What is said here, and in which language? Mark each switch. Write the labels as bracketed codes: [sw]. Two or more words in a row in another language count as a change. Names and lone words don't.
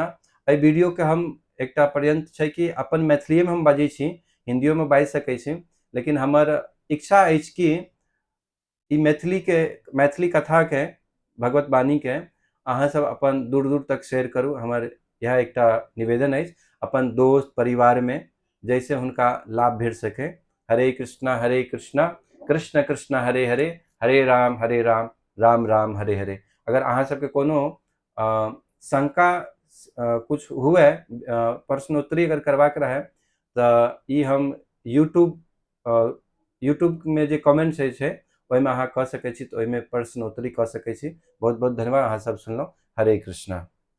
[mai] एहि वीडियो के हम एकटा पर्यंत छै कि अपन मैथिली में हम बाजै छी, हिंदियो में बाजि सकै छी, लेकिन हमर इच्छा अछि कि ई मैथिली कथा के, भगवत वाणी के अहाँ सब अपन दूर दूर तक शेयर करू। हमर यह एकटा निवेदन अछि अपन दोस्त परिवार में, जैसे हुनका लाभ भेट सके। हरे कृष्णा कृष्ण कृष्ण हरे हरे, हरे राम राम राम हरे हरे। अगर अहाँ सबके कोनो शंका कुछ हुए प्रश्नोत्तरी अगर करबाक रहे तऽ ई हम यूट्यूब में जे कमेंट छै ओहिमे अहाँ कऽ सकै छी, तऽ ओहिमे प्रश्नोत्तरी कऽ सकै छी। बहुत बहुत धन्यवाद, अहाँ सब सुनलहुँ। हरे कृष्णा।